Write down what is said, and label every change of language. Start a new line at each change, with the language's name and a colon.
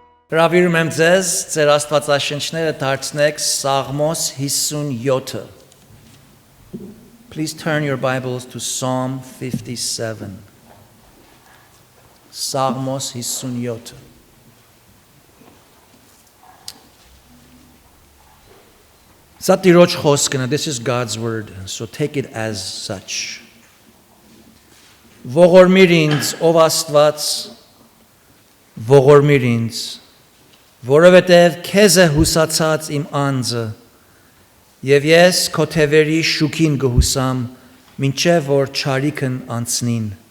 Armenian: Հրավիրում եմ ձեզ ձեր աստվածաշնչները դարձնեք Սաղմոս 57-ը.
English: Please turn your Bibles to Psalm 57.
Armenian: Սաղմոս 57-ը. Սա Տիրոջ խոսքն է,
English: this is God's word, so take it as such.
Armenian: Ողորմիր ինձ, ով Աստված, ողորմիր ինձ, որովհետև քեզ է հուսացած իմ անձը, և ես քո թևերի շուքին կհուսամ, մինչև որ չարիքն անցնին։